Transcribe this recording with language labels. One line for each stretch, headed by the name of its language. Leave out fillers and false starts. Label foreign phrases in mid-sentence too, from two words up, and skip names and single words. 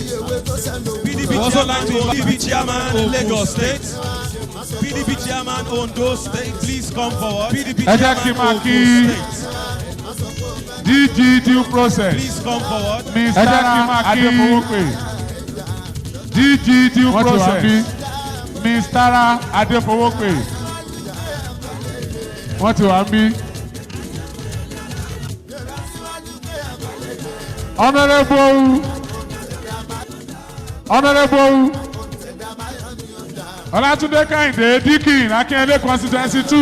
English: We also like to invite PDP Chairman Lagos State. PDP Chairman Ondo State, please come forward. PDP Chairman Ondo State. DG due process. Please come forward. Mr. Adefowope. DG due process. Mr.
Yoruba: Adefowope. Wọ́n ti wá mí.
English: Honorable Olatunde Kayode Dikin Akínyẹlé constituency 2.